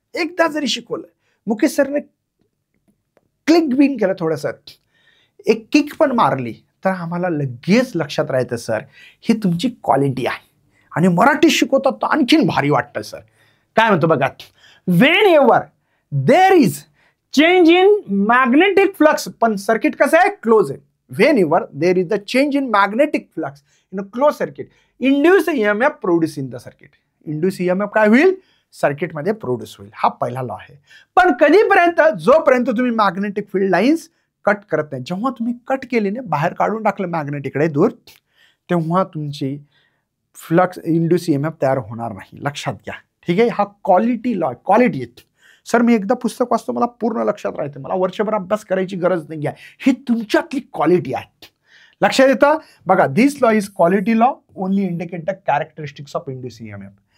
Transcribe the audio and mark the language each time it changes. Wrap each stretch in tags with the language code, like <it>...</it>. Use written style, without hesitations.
<mr>एकदा जरी शिकवलं, मुकेश सरने क्लिक बिन केलं, थोडंसं एक किक पण मारली, तर आम्हाला लगेच लक्षात राहतं सर ही तुमची क्वालिटी आहे. आणि मराठी शिकवतात तर आणखीन भारी वाटतं सर. काय म्हणतो बघा,</mr> <en>whenever there is change in magnetic flux,</en> <mr>पण सर्किट कसं आहे? क्लोज आहे.</mr> <en>Whenever there is the change in magnetic flux in a close circuit, induce EMF produce in the circuit.</en> <mr>Induce EMF काय होईल? सर्किटमध्ये produce होईल. हा पहिला लॉ आहे. पण कधीपर्यंत? जोपर्यंत तुम्ही मॅग्नेटिक फील्ड लाईन्स कट करत नाही. जेव्हा तुम्ही कट केले ना, बाहेर काढून टाकलं मॅग्नेटिकडे दूर, तेव्हा तुमची फ्लक्स इंड्यूस ईएमएफ तयार होणार नाही. लक्षात घ्या. ठीक आहे. हा क्वालिटी लॉ, क्वालिटी आहे. सर मी एकदा पुस्तक वाचतो, मला पूर्ण लक्षात राहतं, मला वर्षभर अभ्यास करायची गरज नाही आहे. ही तुमच्यातली क्वालिटी आहे. लक्षात येतं बघा.</mr> <en>This law is quality law only indicate the characteristics of induce EMF.</en>